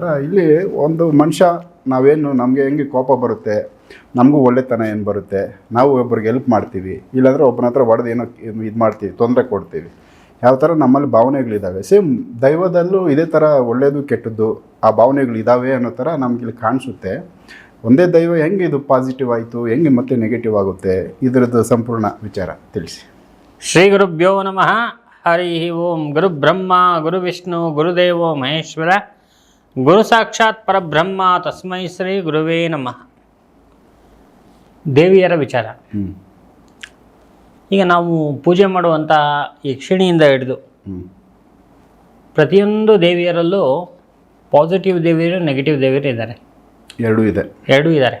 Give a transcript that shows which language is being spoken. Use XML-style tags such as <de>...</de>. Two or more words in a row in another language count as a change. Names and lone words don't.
<kn>ಇಲ್ಲಿ ಒಂದು ಮನುಷ್ಯ ನಾವೇನು ನಮಗೆ ಹೆಂಗೆ ಕೋಪ ಬರುತ್ತೆ, ನಮಗೂ ಒಳ್ಳೆತನ ಏನು ಬರುತ್ತೆ, ನಾವು ಒಬ್ಬರಿಗೆ ಹೆಲ್ಪ್ ಮಾಡ್ತೀವಿ, ಇಲ್ಲಾಂದರೆ ಒಬ್ಬನ ಹತ್ರ ಹೊಡೆದು ಏನೋ ಇದು ಮಾಡ್ತೀವಿ, ತೊಂದರೆ ಕೊಡ್ತೀವಿ. ಯಾವ ಥರ ನಮ್ಮಲ್ಲಿ ಭಾವನೆಗಳಿದ್ದಾವೆ, ಸೇಮ್ ದೈವದಲ್ಲೂ ಇದೇ ಥರ ಒಳ್ಳೆಯದು ಕೆಟ್ಟದ್ದು ಆ ಭಾವನೆಗಳಿದ್ದಾವೆ ಅನ್ನೋ ಥರ ನಮಗಿಲ್ಲಿ ಕಾಣಿಸುತ್ತೆ. ಒಂದೇ ದೈವ ಹೆಂಗೆ ಇದು ಪಾಸಿಟಿವ್ ಆಯಿತು, ಹೆಂಗೆ ಮತ್ತೆ ನೆಗೆಟಿವ್ ಆಗುತ್ತೆ, ಇದರದ್ದು ಸಂಪೂರ್ಣ ವಿಚಾರ ತಿಳಿಸಿ.</kn> <sa>ಶ್ರೀ ಗುರುಭ್ಯೋ ನಮಃ. ಹರಿ ಓಂ. ಗುರು ಬ್ರಹ್ಮ ಗುರು ವಿಷ್ಣು ಗುರುದೇವೋ ಮಹೇಶ್ವರ, ಗುರು ಸಾಕ್ಷಾತ್ ಪರಬ್ರಹ್ಮ, ತಸ್ಮೈ ಶ್ರೀ ಗುರುವೇ ನಮಃ.</sa> <kn>ದೇವಿಯರ ವಿಚಾರ. ಈಗ ನಾವು ಪೂಜೆ ಮಾಡುವಂಥ ಯಕ್ಷಿಣಿಯಿಂದ ಹಿಡಿದು ಪ್ರತಿಯೊಂದು ದೇವಿಯರಲ್ಲೂ ಪಾಸಿಟಿವ್ ದೇವಿಯರು, ನೆಗೆಟಿವ್ ದೇವಿಯರು ಇದ್ದಾರೆ. ಎರಡೂ ಇದ್ದಾರೆ.</kn>